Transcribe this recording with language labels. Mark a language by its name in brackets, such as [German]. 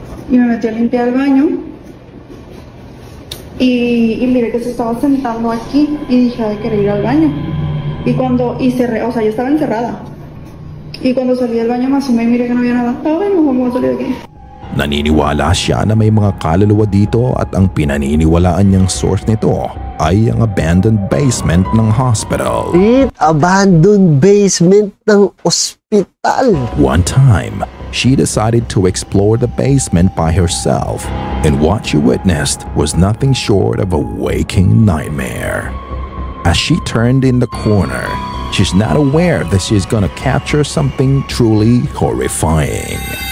[Spanish] Y me metí a limpiar el baño, y miré que se estaba sentando aquí y dije, de querer ir al baño. Y cerré, o sea, yo estaba encerrada. Y cuando salí del baño me asomé y miré que no había nada. Ay, mejor me voy a salir de aquí. [Filipino] Naniniwala siya na may mga kaluluwa dito at ang pinaniniwalaan niyang source nito ay ang [English] abandoned basement [Filipino] ng hospital. [English] Abandoned basement [Filipino] ng ospital. [English] One time, she decided to explore the basement by herself, and what she witnessed was nothing short of a waking nightmare. As she turned in the corner, she's not aware that she's gonna capture something truly horrifying.